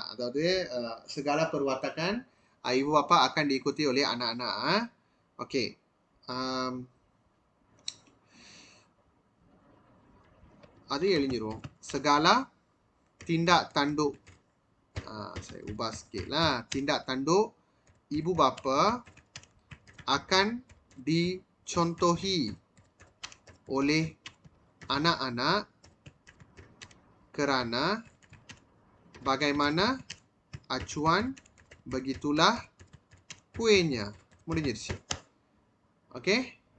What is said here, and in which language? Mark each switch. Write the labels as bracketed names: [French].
[Malay] அதாவது segala perwatakan ibu bapa akan diikuti oleh anak-anak. Okey. [Tamil] Um, அது எழுதிருவோம். [Malay] Segala tindak tanduk. Saya ubah sikit lah. Tindak tanduk ibu bapa akan dicontohi oleh anak-anak kerana bagaimana acuan begitulah kuenya. முடிஞ்சிருச்சு. Okey?